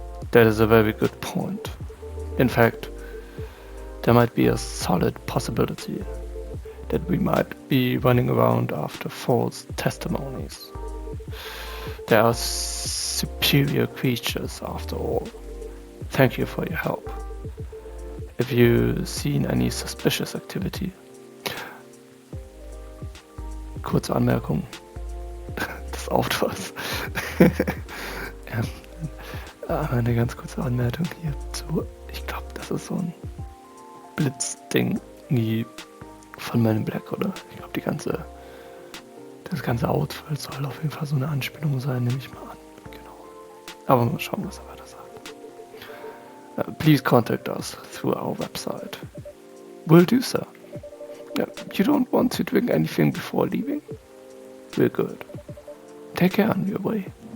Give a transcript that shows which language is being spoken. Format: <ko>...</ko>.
<en>That is a very good point. In fact, there might be a solid possibility that we might be running around after false testimonies. There are superior creatures after all. Thank you for your help. Have you seen any suspicious activity?</en> <de>Kurze Anmerkung des Autors. Eine ganz kurze Anmerkung hierzu. Ich glaube, das ist so ein Blitzding wie von Men in Black, oder? Ich glaube, das ganze Outfit soll auf jeden Fall so eine Anspielung sein, nehme ich mal an. Genau. Aber mal schauen, was er weiter sagt.</de> <en>Please contact us through our website. Will do, sir. You don't want to drink anything before leaving? We're good. Take care on your way.</en>